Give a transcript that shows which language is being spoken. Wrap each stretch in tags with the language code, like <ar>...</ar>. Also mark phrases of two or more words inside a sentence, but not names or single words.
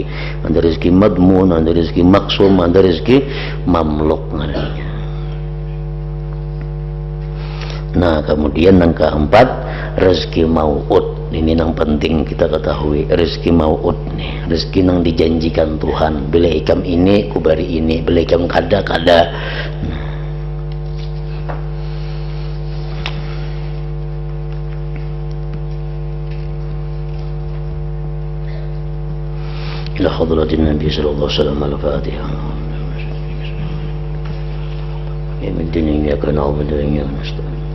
<bjn>Ada rezeki madmun, ada rezeki maksum, ada rezeki mamluk ngarannya. Nah, kemudian yang keempat, rezeki mau'ud. Ini yang penting kita ketahui, rezeki mau'ud nih, rezeki yang dijanjikan Tuhan. Bila ikam ini kubari ini, bila ikam kada.</bjn> <ar>إلى حضرة النبي صلى الله عليه وسلم الفاتحة. يا من الدين إياك نعبد وإياك نستعين.</ar>